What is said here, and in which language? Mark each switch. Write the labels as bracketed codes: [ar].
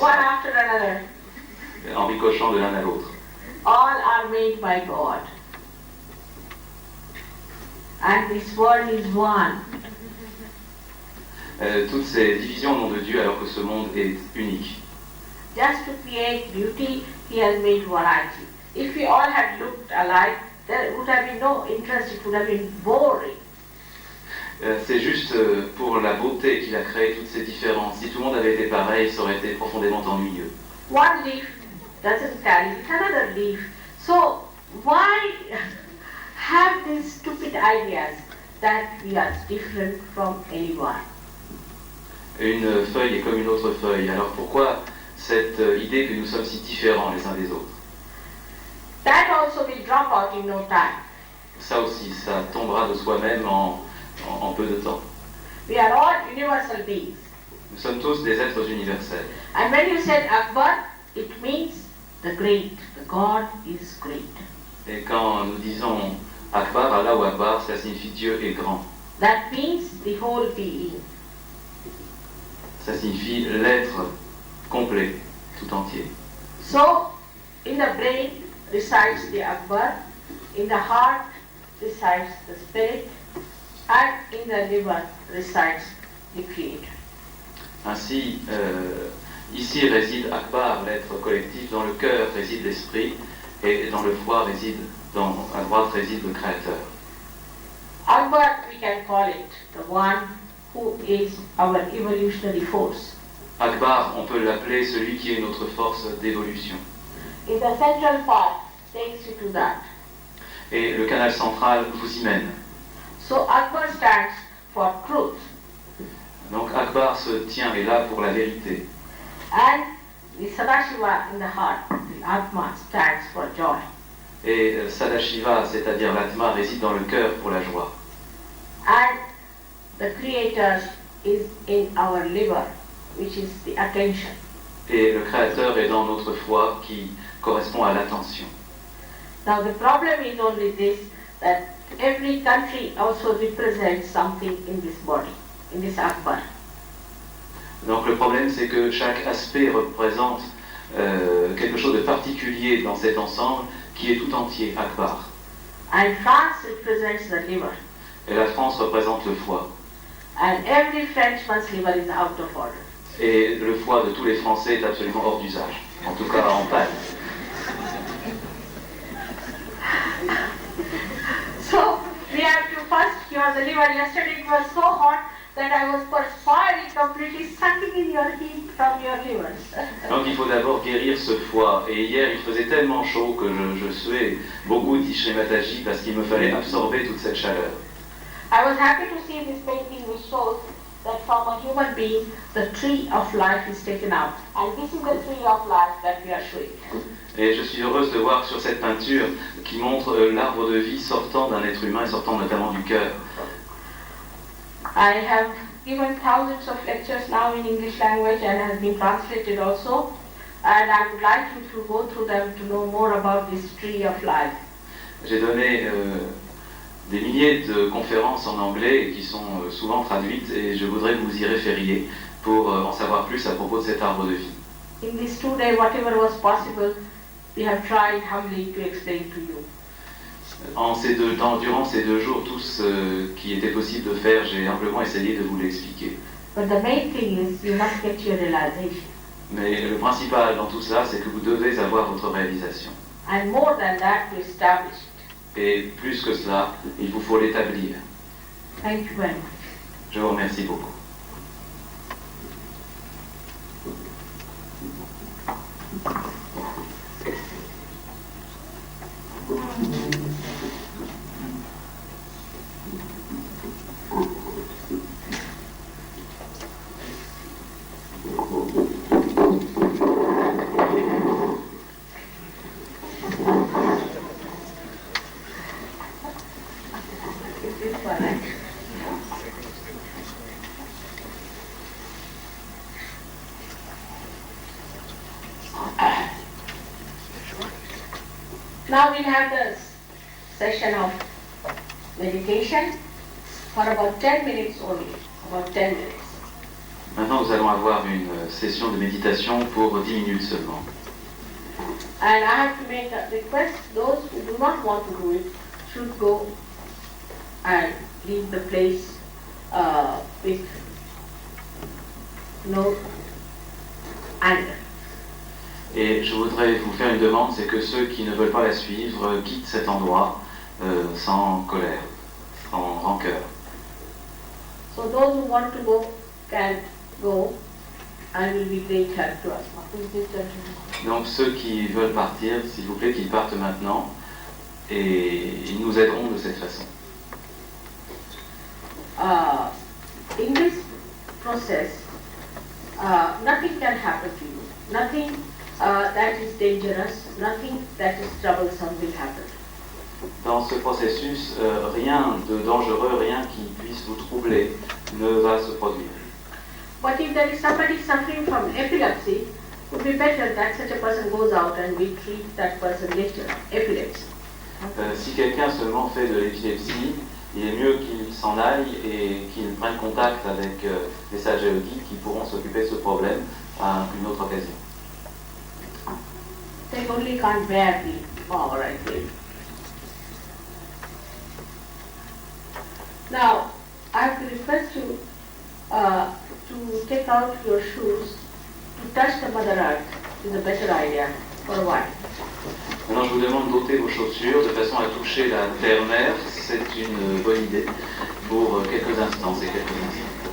[fr] ça, [en] after another. [fr] en ricochant de l'un à l'autre. [en] All are made by God. And this world is one. [fr] Toutes ces divisions au nom de Dieu alors que ce monde est unique. [en] Just to create beauty, He has made variety. If we all had looked alike, there would have been no interest, it would have been boring. [fr] C'est juste pour la beauté qu'il a créé toutes ces différences. Si tout le monde avait été pareil, ça aurait été profondément ennuyeux. [en] One leaf doesn't carry another leaf. So why have these stupid ideas that we are different from anyone? [fr] Une feuille est comme une autre feuille. Alors pourquoi cette idée que nous sommes si différents les uns des autres? [en] That also will drop out in no time. [fr] Ça aussi, ça tombera de soi-même en peu de temps. [en] We are all universal beings. [fr] Nous sommes tous des êtres universels. [en] And when you said Akbar, it means the great. The God is great. [fr] Et quand nous disons Akbar, Allah ou Akbar, ça signifie Dieu est grand. That means the whole being. Ça signifie l'être complet. tout entier. [en] So, in the brain resides the Akbar, in the heart resides the spirit, and in the liver resides the Creator. [fr] Ainsi, ici réside Akbar, l'être collectif, dans le cœur réside l'esprit, et dans le foie réside, à droite réside le Créateur. [en] Akbar, we can call it the one who is our evolutionary force. [fr] Akbar, on peut l'appeler celui qui est notre force d'évolution. [en] If the central part takes you to that. [fr] Et le canal central vous y mène. [en] So Akbar stands for truth. [fr] Donc Akbar se tient et là pour la vérité. [en] And the Sadashiva in the heart, the Atma, stands for joy. [fr] Et Sadashiva, c'est-à-dire l'Atma, réside dans le cœur pour la joie. [en] And the Creator is in our liver, which is the attention. [fr] Et le Créateur est dans notre foie qui correspond à l'attention. [en] Now the problem is only this, that every country also represents something in this body, in this Akbar. [fr] Donc le problème, c'est que chaque aspect représente quelque chose de particulier dans cet ensemble qui est tout entier, Akbar. [en] And France represents the liver. [fr] Et la France représente le foie. [en] And every Frenchman's liver is out of order. [fr] Et le foie de tous les Français est absolument hors d'usage, en tout cas en panne. [en] So we have to first cure the liver. Yesterday it was so hot that I was perspiring completely, sucking in your heat from your liver. [fr] Donc il faut d'abord guérir ce foie. Et hier il faisait tellement chaud que je suais beaucoup, dit Shri Mataji, parce qu'il me fallait absorber toute cette chaleur. [en] I was happy to see this painting which shows that from a human being the tree of life is taken out. And this is the tree of life that we are showing. [fr] Et je suis heureuse de voir sur cette peinture qui montre l'arbre de vie sortant d'un être humain et sortant notamment du cœur. [en] I have given thousands of lectures now in English language and has been translated also. And I would like you to go through them to know more about this tree of life. [fr] J'ai donné des milliers de conférences en anglais qui sont souvent traduites et je voudrais que vous y référiez pour en savoir plus à propos de cet arbre de vie. [en] In these 2 days, whatever was possible, we have tried humbly to explain to you. [fr] Durant ces 2 jours, tout ce qui était possible de faire, j'ai humblement essayé de vous l'expliquer. [en] But the main thing is you must get your realization. [fr] Mais le principal dans tout ça, c'est que vous devez avoir votre réalisation. [en] And more than that, to establish it. [fr] Et plus que cela, il vous faut l'établir. [en] Thank you very much. [fr] Je vous remercie beaucoup. [en] Now we'll have the session of meditation for about 10 minutes only, about 10 minutes. [fr] Maintenant, nous allons avoir une session de méditation pour 10 minutes seulement. [en] And I have to make a request, those who do not want to do it should go and leave the place with no anger. [fr] Et je voudrais vous faire une demande, c'est que ceux qui ne veulent pas la suivre quittent cet endroit sans colère, sans rancœur. [en] So those who want to go can go and will be great help to us. [fr] Donc ceux qui veulent partir, s'il vous plaît, qu'ils partent maintenant et ils nous aideront de cette façon. [en] In this process, nothing can happen to you. Nothing that is dangerous, nothing that is troublesome will happen. [fr] Dans ce processus, rien de dangereux, rien qui puisse vous troubler ne va se produire. [en] But if there is somebody suffering from epilepsy, it would be better that such a person goes out and we treat that person later, epilepsy. [fr] Si quelqu'un seulement fait de l'épilepsie, il est mieux qu'il s'en aille et qu'il prenne contact avec des sages yogis qui pourront s'occuper de ce problème à une autre occasion. [en] only can't bear the power, I think. Now, I have to request you to take out your shoes, to touch the Mother Earth is a better idea for a while. [fr] Maintenant, je vous demande d'ôter vos chaussures de façon à toucher la terre-mère. C'est une bonne idée pour quelques instants. C'est quelques instants.